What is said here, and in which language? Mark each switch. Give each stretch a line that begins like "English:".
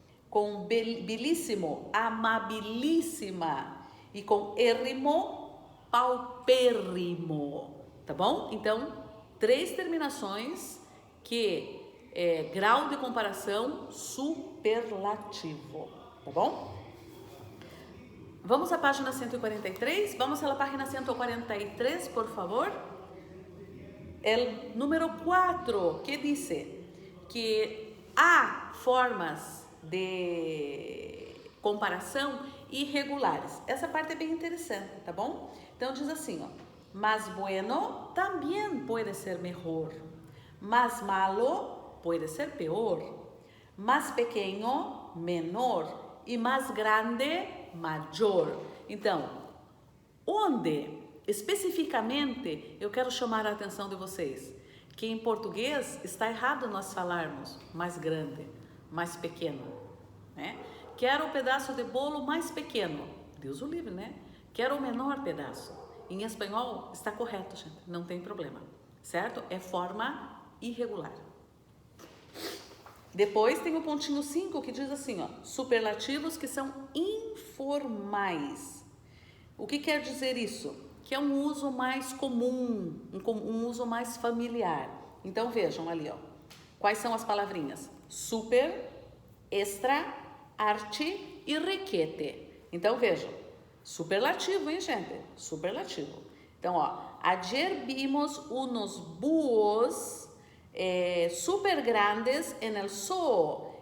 Portuguese: Com bilíssimo, amabilíssima. E com írrimo, paupérrimo. Tá bom? Então, 3 terminações que grau de comparação superlativo. Tá bom? Vamos à página 143. Vamos à página 143, por favor. O número 4, que diz que há formas de comparação irregulares. Essa parte é bem interessante, tá bom? Então diz assim, ó,
Spanish: mas bueno también puede ser mejor, mas malo puede ser peor, más pequeño, menor e mais grande, maior.
Portuguese: Então, onde especificamente eu quero chamar a atenção de vocês que em português está errado nós falarmos mais grande, mais pequeno, né? Quero o pedaço de bolo mais pequeno, Deus o livre, né? Quero o menor pedaço. Em espanhol está correto, gente, não tem problema, certo? É forma irregular. Depois tem o pontinho 5 que diz assim, ó, superlativos que são informais. O que quer dizer isso? Que é um uso mais comum, um uso mais familiar. Então vejam ali, ó, quais são as palavrinhas? Super, extra, arte e requete. Então vejam, superlativo, hein, gente? Superlativo. Então, ó,
Spanish: ayer vimos unos búhos super grandes en el zoo.